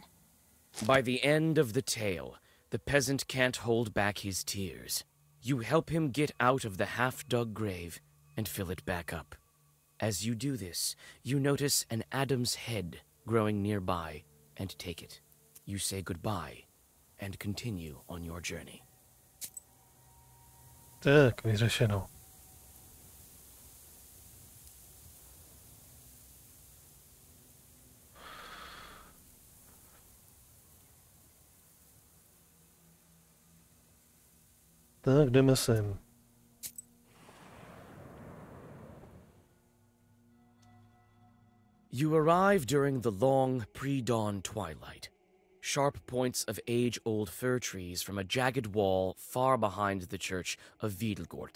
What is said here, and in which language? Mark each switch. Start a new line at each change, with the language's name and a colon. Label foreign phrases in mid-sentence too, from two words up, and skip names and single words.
English: By the end of the tale, the peasant can't hold back his tears. You help him get out of the half-dug grave and fill it back up. As you do this, you notice an Adam's head growing nearby and take it. You say goodbye and continue on your journey.
Czech: Tak, vyřešeno. Tak, jdeme sem.
English: You arrive during the long, pre-dawn twilight. Sharp points of age-old fir trees from a jagged wall far behind the church of Wiedelgort.